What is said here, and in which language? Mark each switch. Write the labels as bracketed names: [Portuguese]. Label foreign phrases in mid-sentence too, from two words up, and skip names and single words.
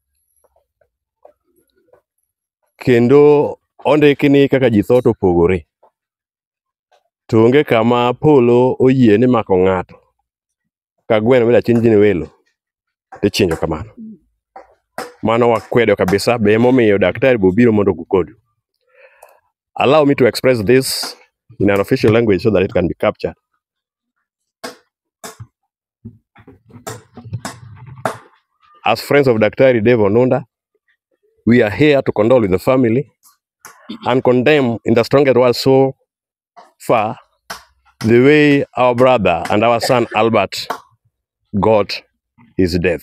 [Luo (Kenya and Tanzania)] Kendo ondiki ni kaka ji tho to pogore. To onge kama polo oyie ni mako ng'ato ka gweno mida chin jini welo tichinjo kamano. Mano wakwedo kabisa, be emomiyo daktari bobiro mondo kukodu. [English] Allow me to express this in an official language so that it can be captured. As friends of Daktari Dave Onunda, we are here to condole with the family and condemn in the strongest words so far the way our brother and our son Albert got his death.